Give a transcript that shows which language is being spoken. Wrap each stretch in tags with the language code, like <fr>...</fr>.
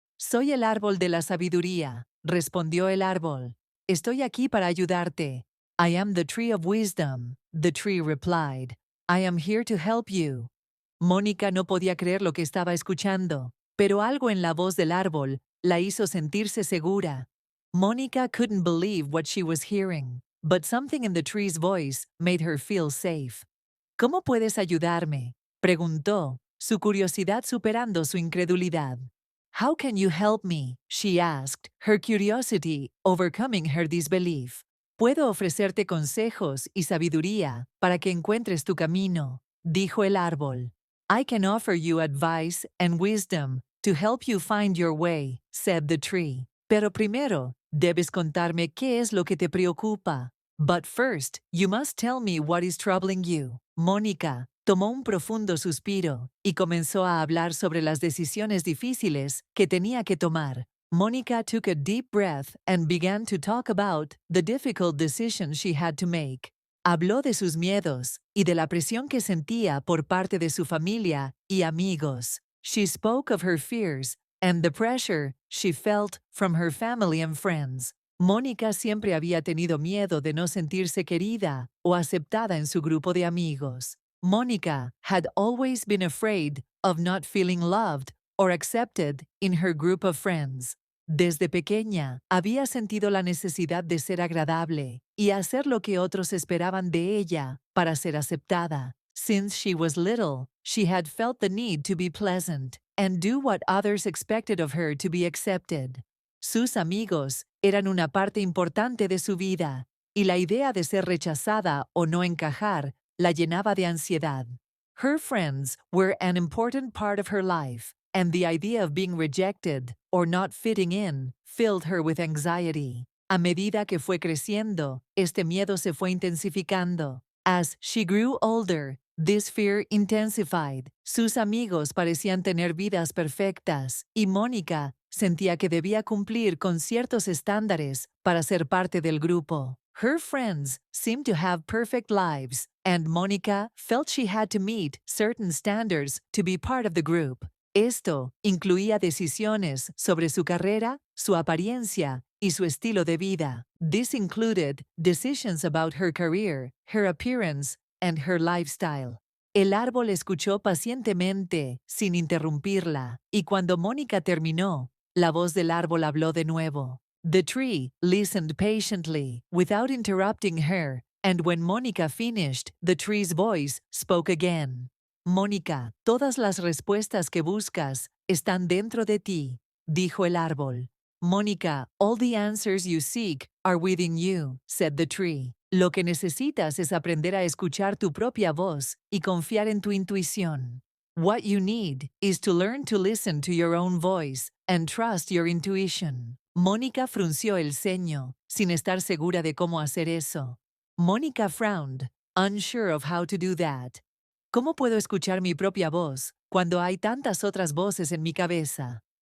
<es>Soy el árbol de la sabiduría, respondió el árbol. Estoy aquí para ayudarte.</es> <en>I am the tree of wisdom, the tree replied. I am here to help you.</en> <es>Mónica no podía creer lo que estaba escuchando, pero algo en la voz del árbol la hizo sentirse segura.</es> <en>Mónica couldn't believe what she was hearing, but something in the tree's voice made her feel safe.</en> <es>¿Cómo puedes ayudarme?, preguntó, su curiosidad superando su incredulidad.</es> <en>How can you help me?, she asked, her curiosity overcoming her disbelief.</en> <es>Puedo ofrecerte consejos y sabiduría para que encuentres tu camino, dijo el árbol.</es> <en>I can offer you advice and wisdom to help you find your way, said the tree.</en> <es>Pero primero, debes contarme qué es lo que te preocupa.</es> <en>But first, you must tell me what is troubling you.</en> <es>Mónica tomó un profundo suspiro y comenzó a hablar sobre las decisiones difíciles que tenía que tomar.</es> <en>Mónica took a deep breath and began to talk about the difficult decisions she had to make.</en> <es>Habló de sus miedos y de la presión que sentía por parte de su familia y amigos.</es> <en>She spoke of her fears and the pressure she felt from her family and friends.</en> <es>Mónica siempre había tenido miedo de no sentirse querida o aceptada en su grupo de amigos.</es> <en>Mónica had always been afraid of not feeling loved or accepted in her group of friends.</en> <es>Desde pequeña, había sentido la necesidad de ser agradable y hacer lo que otros esperaban de ella para ser aceptada.</es> <en>Since she was little, she had felt the need to be pleasant and do what others expected of her to be accepted.</en> <es>Sus amigos eran una parte importante de su vida, y la idea de ser rechazada o no encajar la llenaba de ansiedad.</es> <en>Her friends were an important part of her life, and the idea of being rejected or not fitting in filled her with anxiety.</en> <es>A medida que fue creciendo, este miedo se fue intensificando.</es> <en>As she grew older, this fear intensified.</en> <es>Sus amigos parecían tener vidas perfectas, y Mónica sentía que debía cumplir con ciertos estándares para ser parte del grupo.</es> <en>Her friends seemed to have perfect lives, and Mónica felt she had to meet certain standards to be part of the group.</en> <es>Esto incluía decisiones sobre su carrera, su apariencia y su estilo de vida.</es> <en>This included decisions about her career, her appearance, and her lifestyle.</en> <es>El árbol escuchó pacientemente, sin interrumpirla, y cuando Mónica terminó, la voz del árbol habló de nuevo.</es> <en>The tree listened patiently, without interrupting her, and when Mónica finished, the tree's voice spoke again.</en> <es>Mónica, todas las respuestas que buscas están dentro de ti, dijo el árbol.</es> <en>Mónica, all the answers you seek are within you, said the tree.</en> <es>Lo que necesitas es aprender a escuchar tu propia voz y confiar en tu intuición.</es> <en>What you need is to learn to listen to your own voice and trust your intuition.</en> <es>Mónica frunció el ceño, sin estar segura de cómo hacer eso.</es> <en>Mónica frowned, unsure of how to do that.</en> <es>¿Cómo puedo escuchar mi propia voz cuando hay tantas otras voces en mi cabeza?</es>